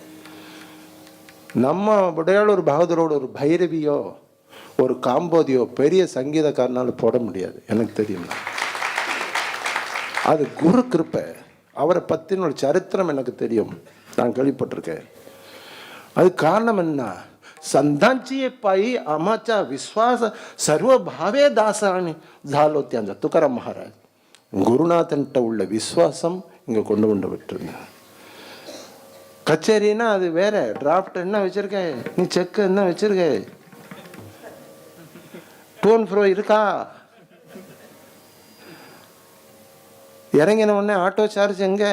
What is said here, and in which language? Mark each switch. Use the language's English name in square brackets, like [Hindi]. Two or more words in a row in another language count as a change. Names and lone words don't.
[Tamil] நம்ம உடையாளூர் பாகவதரோட ஒரு பைரவியோ ஒரு காம்போதியோ பெரிய சங்கீதக்காரனால போட முடியாது, எனக்கு தெரியும். அது குரு கிருப்பை. அவரை பற்றின ஒரு சரித்திரம் எனக்கு தெரியும், நான் கேள்விப்பட்டிருக்கேன். அது காரணம் என்ன? [Marathi] संतांची पायी आम्हाच्या विश्वास सर्व भावे दासाने झालो त्यांचा. [Tamil] तुकाराम महाराज குருநாதன்ட்ட உள்ள விசுவாசம் இங்கே கொண்டு விட்டுருங்க. கச்சேரின்னா அது வேற. டிராஃப்ட் என்ன வச்சிருக்க நீ, செக் என்ன வச்சிருக்க, டோன் ஃப்ரோ இருக்கா, இறங்கின உடனே [English] auto charge [Tamil] எங்கே?